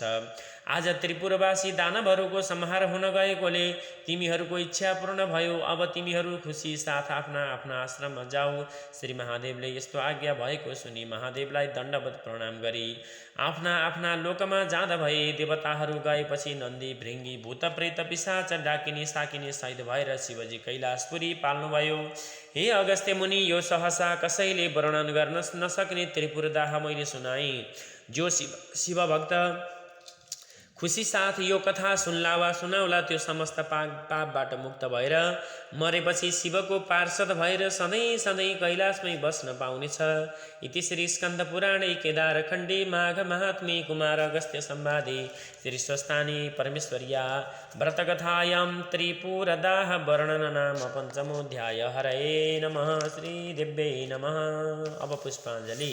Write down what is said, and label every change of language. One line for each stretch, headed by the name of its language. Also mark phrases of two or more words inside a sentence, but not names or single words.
Nepali: आज त्रिपुरवासी दानवहरूको संहार हुन गएकोले तिमीहरूको इच्छा पूर्ण भयो। अब तिमीहरू खुसी साथ आफ्ना आफ्ना आश्रममा जाऊ। श्री महादेवले यस्तो आज्ञा भएको सुनि महादेवलाई दण्डवत प्रणाम गरी आफ्ना आफ्ना लोकमा जाँदा भए। देवताहरू गएपछि नन्दी, भृङ्गी, भूत, प्रेत, पिशाच, डाकिनी, साकिनी सहित भएर शिवजी कैलाशपुरी पाल्नुभयो। हे अगस्त्य मुनि, यो सहसा कसैले वर्णन गर्न नसक्ने त्रिपुरदाह मैले सुनाएँ। जो शिव भक्त खुसी साथ यो कथा सुन्ला वा सुनाउला त्यो समस्त पापबाट मुक्त भएर मरेपछि शिवको पार्षद भएर सधैँ सधैँ कैलाशमै बस्न पाउनेछ।
Sanskrit: इति श्री स्कन्द पुराणे केदारखण्डे माघ महात्म्ये कुमार अगस्त्य संवादे श्री स्वस्थानी परमेश्वर्या व्रतकथायां त्रिपुरदाह वर्णन नाम पञ्चमोऽध्याय। हरये नमः। श्री देव्यै नमः।
Nepali: अब पुष्पाञ्जलि।